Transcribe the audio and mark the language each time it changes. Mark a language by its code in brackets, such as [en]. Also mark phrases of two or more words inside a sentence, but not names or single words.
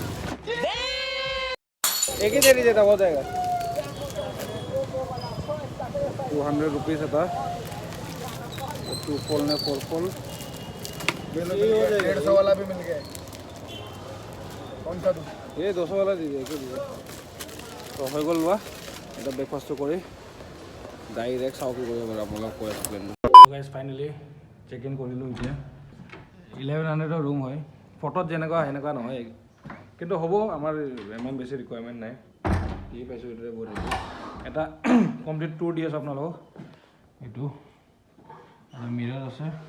[hi] एक ही दे दीजिए हो जाएगा 200 रुपीज़ था 2 फोल ने 4 फोल 150 वाला भी मिल गया कौन सा दूँ ये 200 वाला दीजिए तो हो गल [as] लोৱা এটা ব্ৰেকফাষ্টটো কৰি ডাইৰেক্ট চাও কি কৰিব পাৰোঁ আপোনালোকক কৈ আছোঁ প্লেনটো [en] guys finally check in [as] কৰিলোঁ এতিয়া 1100 ৰুম হয় ফটোত যেনেকুৱা সেনেকুৱা নহয় কিন্তু হ'ব আমাৰ ইমান বেছি ৰিকুৱাৰমেণ্ট নাই কি পাইছোঁ এইটোৱে বহুত এটা [en] complete tour [as] দি আছোঁ আপোনালোকক এইটো আৰু মিৰৰ আছে